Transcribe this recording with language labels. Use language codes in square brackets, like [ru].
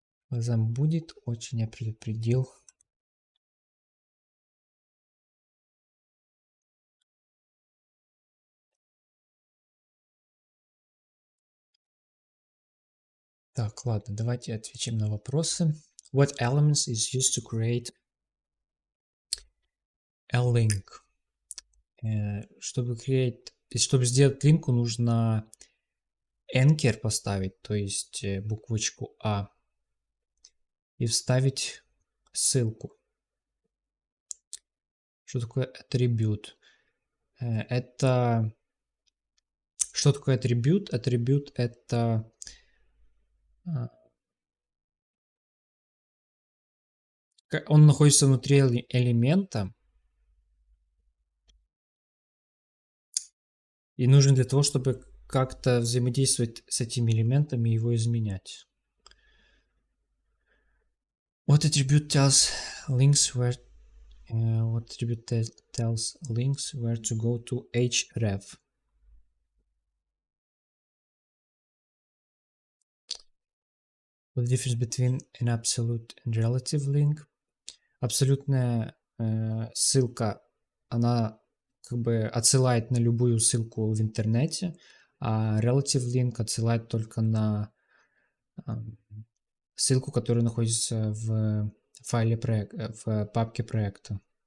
[ru] Глазам будет, очень я предупредил. Так, ладно, давайте отвечаем на вопросы. [en] What elements is used to create a link? [ru] Чтобы сделать линку, нужно anchor поставить, то есть буквочку А, и вставить ссылку. Что такое атрибут? Это... Что такое атрибут? Атрибут это... Он находится внутри элемента и нужен для того, чтобы как-то взаимодействовать с этими элементами и его изменять. [en] What attribute tells links where What attribute tells links where to go to href? What the difference between an absolute and relative link? [ru] Абсолютная ссылка, она как бы отсылает на любую ссылку в интернете, а relative link отсылает только на ссылку, которая находится в файле в папке проекта.